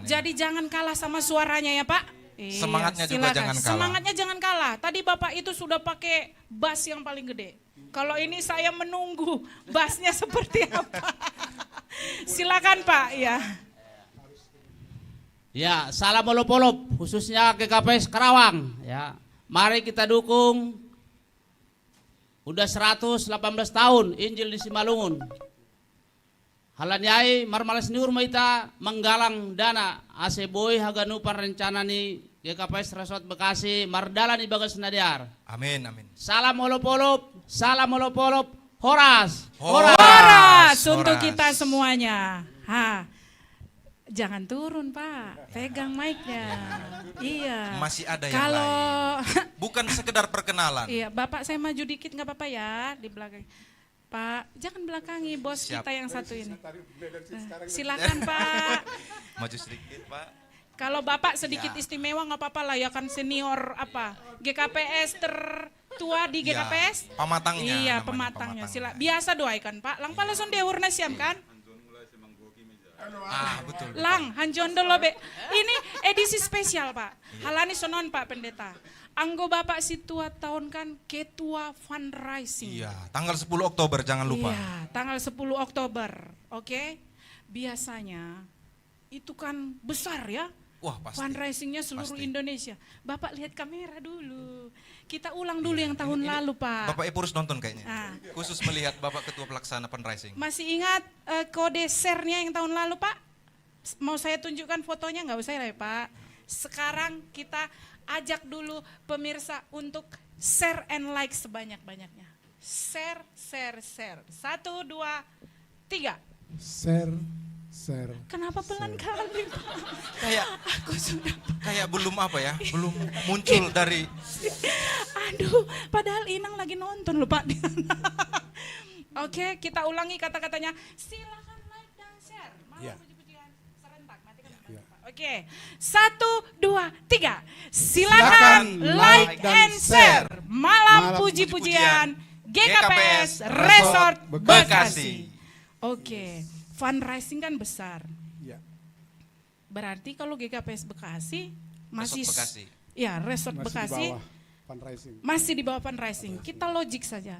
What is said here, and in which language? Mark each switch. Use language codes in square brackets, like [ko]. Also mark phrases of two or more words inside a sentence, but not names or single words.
[id] Jadi jangan kalah sama suaranya ya Pak. Iya, Semangatnya juga silakan. jangan kalah. Semangatnya jangan kalah. Tadi Bapak itu sudah pakai bass yang paling gede. Kalau ini saya menunggu bassnya seperti apa. Silakan Pak ya. Ya, salam olop-olop khususnya GKPS Karawang ya. Mari kita dukung. Udah 118 tahun Injil di Simalungun. [bts] Halanyai marmalas niur maita [id] menggalang dana [bts] ase boy haganupan rencana ni GKPS Resort Bekasi mardalan ibagas nadiar. [id] Amin, amin. Salam holop-holop, horas. Horas untuk kita semuanya. Jangan turun Pak, pegang mic-nya. Iya. Masih ada yang Kalau lain. Bukan sekedar perkenalan. Iya, Bapak saya maju dikit nggak apa-apa ya di belakang. Pak, jangan belakangi bos Siap. kita yang satu ini. Silakan Pak. Maju sedikit Pak. Kalau Bapak sedikit istimewa nggak apa-apa lah ya kan senior apa GKPS tertua di GKPS. Pamatangnya. Iya pematangnya. Biasa doaikan Pak. [bts] Lang pala sonde urna siam kan? [id] Betul. [bts] Lang hanjon dolo be. [id] Ini edisi spesial Pak. [bts] Halani sonon Pak Pendeta. Anggo Bapak situa tahun kan ketua fundraising. [id] Iya, tanggal 10 Oktober jangan lupa. Iya, tanggal 10 Oktober. Oke. Biasanya itu kan besar ya. Wah, pasti. Fundraisingnya seluruh Pasti. Indonesia. Bapak lihat kamera dulu. Kita ulang dulu yang tahun lalu, Pak. Bapak Epurus nonton kayaknya. Ah. Khusus melihat Bapak Ketua Pelaksana Fundraising. Masih ingat kode share-nya yang tahun lalu, Pak? Mau saya tunjukkan fotonya nggak usah ya, Pak. Sekarang kita ajak dulu pemirsa untuk [en] share and like [id] sebanyak-banyaknya. Share, share, share. 1, 2, 3. Share. Kenapa pelan kali, Pak? Kayak belum apa ya, belum muncul dari. Aduh, padahal Inang lagi nonton loh Pak. Oke, kita ulangi kata-katanya. Silakan like dan share. Malam puji-pujian serentak. Matikan Pak. Oke, 1, 2, 3. Silakan [en] like and share. [id] Malam puji-pujian GKPS Resort Bekasi. Oke, fundraising kan besar. Ya. Berarti kalau GKPS Bekasi masih Resort Bekasi. Ya, Resort Masih Bekasi di bawah fundraising. masih di bawah fundraising. Kita logik saja.